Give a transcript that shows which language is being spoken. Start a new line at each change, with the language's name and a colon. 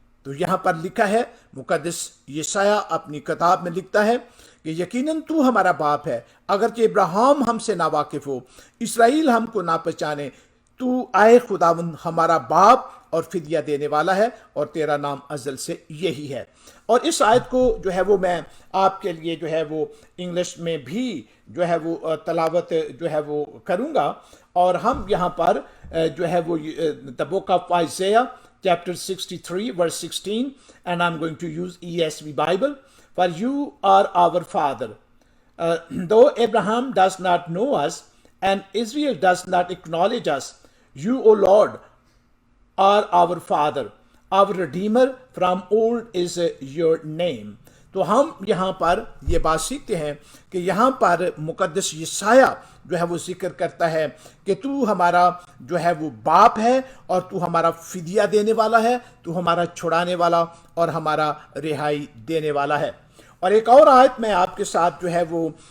Urdu: تو یہاں پر لکھا ہے، مقدس یسایہ اپنی کتاب میں لکھتا ہے کہ یقیناً تو ہمارا باپ ہے، اگرچہ ابراہیم ہم سے ناواقف ہو، اسرائیل ہم کو نہ پہچانے، تو آئے خداوند ہمارا باپ اور فدیہ دینے والا ہے، اور تیرا نام ازل سے یہی ہے. اور اس آیت کو جو ہے وہ میں آپ کے لیے جو ہے وہ انگلش میں بھی جو ہے وہ تلاوت جو ہے وہ کروں گا. اور ہم یہاں پر جو ہے وہ
English: the book of Isaiah chapter 63 verse 16 and I'm going to use ESV Bible. For you are our father, though Abraham does not know us and Israel does not acknowledge us, you, O Lord, are our Father. Our Redeemer from old is your name.
Urdu: تو ہم یہاں پر یہ بات سیکھتے ہیں کہ یہاں پر مقدس یسایہ جو ہے وہ ذکر کرتا ہے کہ تو ہمارا جو ہے وہ باپ ہے اور تو ہمارا فدیہ دینے والا ہے، تو ہمارا چھڑانے والا اور ہمارا رہائی دینے والا ہے۔ اور ایک اور آیت میں آپ کے ساتھ جو ہے وہ